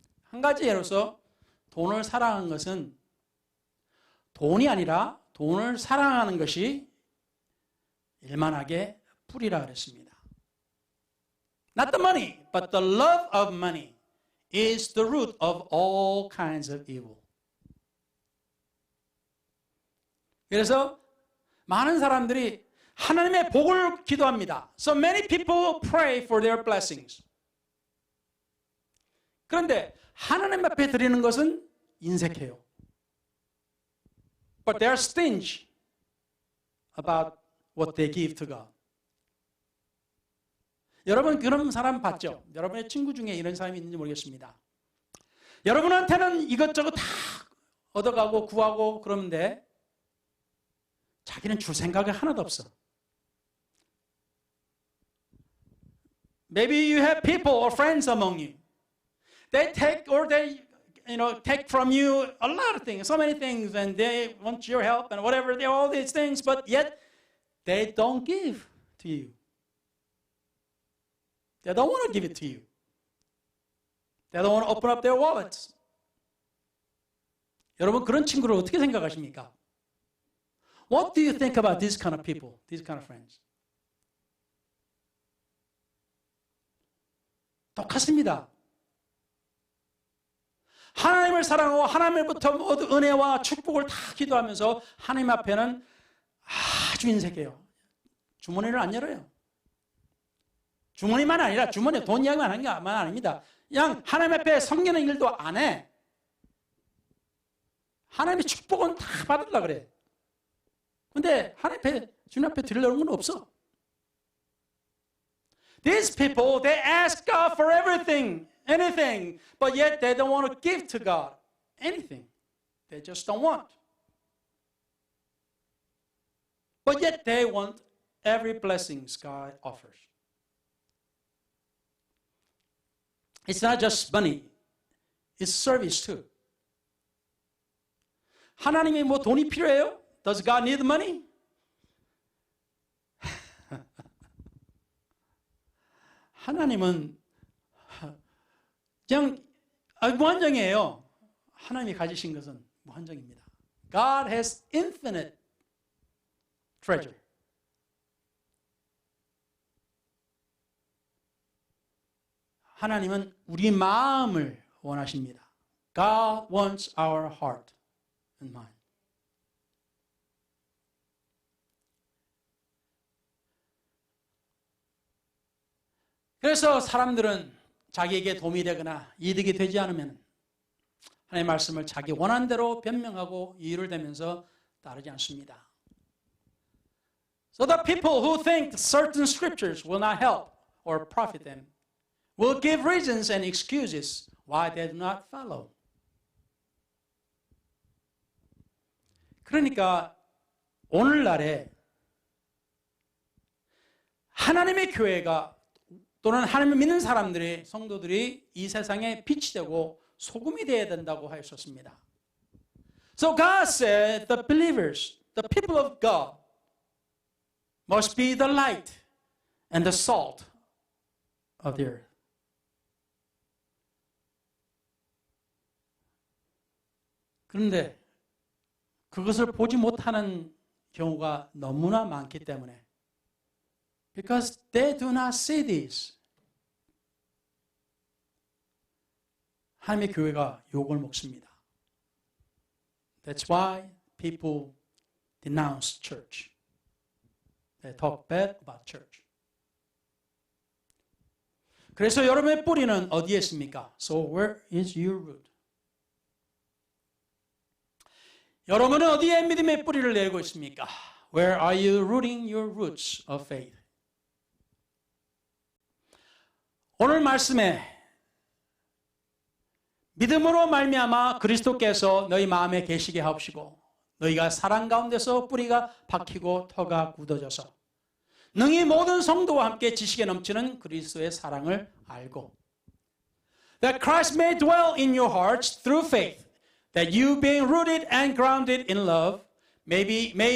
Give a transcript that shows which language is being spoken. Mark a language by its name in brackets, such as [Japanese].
[Korean] 한 가지 예로서 돈을 사랑하는 것은 돈이 아니라 돈을 사랑하는 것이 일만하게 뿌리라 그랬습니다. [English] Not the money, but the love of money is the root of all kinds of evil. [Korean] 그래서 많은 사람들이 하나님의 복을 기도합니다. [English] So many people pray for their blessings. [Korean] 그런데 하나님 앞에 드리는 것은 인색해요. [English] But they are stingy about what they give to God. [Korean] 여러분 그런 사람 봤죠? 여러분의 친구 중에 이런 사람이 있는지 모르겠습니다. 여러분한테는 이것저것 다 얻어가고 구하고 그러는데 자기는 줄 생각이 하나도 없어. [English] Maybe you have people or friends among you. They take take from you a lot of things, so many things, and they want your help and whatever, all these things, but yet they don't give to you. They don't want to give it to you. They don't want to open up their wallets. [Korean] 여러분 그런 친구를 어떻게 생각하십니까? [English] What do you think about these kind of people, these kind of friends? [Korean] 똑같습니다. 하나님을 사랑하고 하나님으로부터 모든 은혜와 축복을 다 기도하면서 하나님 앞에는 아주 인색해요. 주머니를 안 열어요. 주머니만 아니라 주머니에 돈 이야기만 하는 게 아닙니다. 그냥 하나님 앞에 섬기는 일도 안 해. 하나님의 축복은 다 받으려고 그래. 근데 하나님 앞에, 주님 앞에 드리려는 건 없어. [English] These people, they ask God for everything, anything, but yet they don't want to give to God anything. They just don't want. But yet they want every blessing God offers. It's not just money. It's service too. [Korean] 하나님이 뭐 돈이 필요해요? [English] Does God need money? [Korean] 하나님은 그냥 무한정이에요. 하나님이 가지신 것은 무한정입니다. [English] God has infinite treasure. [Korean] 하나님은 우리 마음을 원하십니다. [English] God wants our heart and mind. [Korean] 그래서 사람들은 자기에게 도움이 되거나 이득이 되지 않으면 하나님의 말씀을 자기 원하는 대로 변명하고 이유를 대면서 따르지 않습니다. [English] So the people who think certain scriptures will not help or profit them will give reasons and excuses why they do not follow. [Korean] 그러니까 오늘날에 하나님의 교회가 또는 하나님을 믿는 사람들이, 성도들이 이 세상에 빛이 되고 소금이 되어야 된다고 하셨습니다. [English] So God said the believers, the people of God must be the light and the salt of the earth. [Korean] 그런데 그것을 보지 못하는 경우가 너무나 많기 때문에 [English] because they do not see this. [Korean] 하나님의 교회가 욕을 먹습니다. [English] That's why people denounce church. They talk bad about church. [Korean] 그래서 여러분의 뿌리는 어디에 있습니까? [English] So where is your root? [Korean] 여러분은 어디에 믿음의 뿌리를 내리고 있습니까? [English] Where are you rooting your roots of faith? [Korean] 오늘 말씀에 믿음으로 말미암아 그리스도께서 너희 마음에 계시게 하옵시고 너희가 사랑 가운데서 뿌리가 박히고 터가 굳어져서 능히 모든 성도와 함께 지식에 넘치는 그리스도의 사랑을 알고 [English] That Christ may dwell in your hearts through faith That you being rooted and grounded in love may be